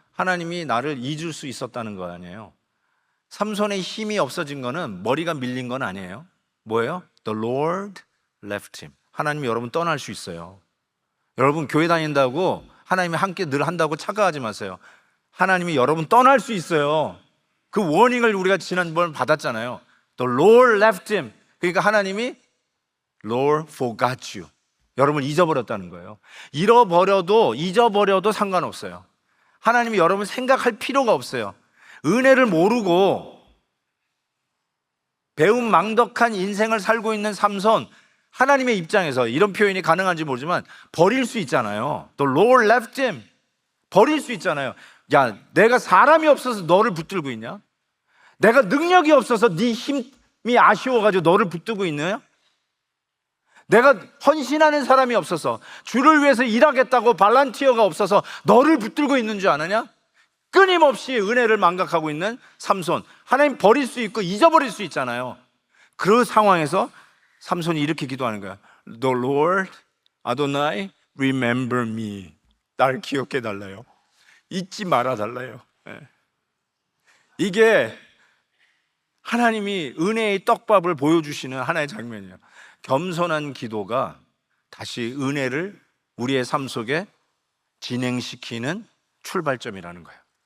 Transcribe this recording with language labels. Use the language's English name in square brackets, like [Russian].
[Korean] 하나님이 나를 잊을 수 있었다는 거 아니에요. 삼손의 힘이 없어진 거는 머리가 밀린 건 아니에요. 뭐예요? [English] The Lord left him. [Korean] 하나님이 여러분 떠날 수 있어요. 여러분 교회 다닌다고 하나님이 함께 늘 한다고 착각하지 마세요. 하나님이 여러분 떠날 수 있어요. 그 워닝을 우리가 지난번 받았잖아요. [English] The Lord left him. [Korean] 그러니까 하나님이 [English] Lord forgot you. [Korean] 여러분을 잊어버렸다는 거예요. 잊어버려도 상관없어요. 하나님이 여러분 생각할 필요가 없어요. 은혜를 모르고 배은망덕한 인생을 살고 있는 삼손, 하나님의 입장에서 이런 표현이 가능한지 모르지만 버릴 수 있잖아요. [English] The Lord left him. [Korean] 버릴 수 있잖아요. 야, 내가 사람이 없어서 너를 붙들고 있냐? 내가 능력이 없어서 네 힘이 아쉬워가지고 너를 붙들고 있느냐? 내가 헌신하는 사람이 없어서, 주를 위해서 일하겠다고 발란티어가 없어서 너를 붙들고 있는 줄 아느냐? 끊임없이 은혜를 망각하고 있는 삼손. 하나님 버릴 수 있고 잊어버릴 수 있잖아요. 그 상황에서 삼손이 이렇게 기도하는 거야. [English] The Lord, Adonai, remember me. [Korean] 나를 기억해 달라요. 잊지 말아 달라요. 이게 하나님이 은혜의 떡밥을 보여주시는 하나의 장면이에요. 겸손한 기도가 다시 은혜를 우리의 삶 속에 진행시키는 출발점이라는 거예요.